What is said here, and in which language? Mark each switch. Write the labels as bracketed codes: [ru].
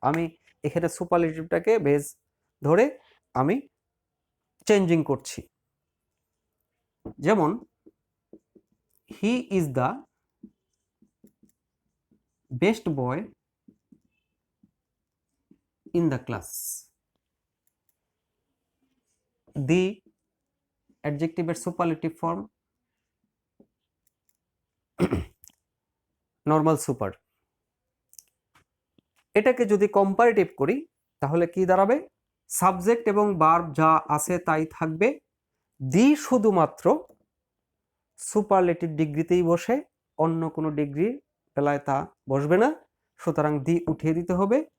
[bn] আমি এখানে সুপারলেটিভটাকে বেস ধরে আমি চেঞ্জিং করছি। [en] যেমন he is the best boy in the class. The adjective এর superlative form normal super. [bn] এটাকে যদি কম্পারেটিভ করি তাহলে কি দাঁড়াবে, সাবজেক্ট এবং ভার্ব যা আছে তাই থাকবে, দি শুধুমাত্র সুপারলেটিভ ডিগ্রিতেই বসে, অন্য কোনো ডিগ্রি বেলায় তা বসবে না, সুতরাং দি উঠিয়ে দিতে হবে।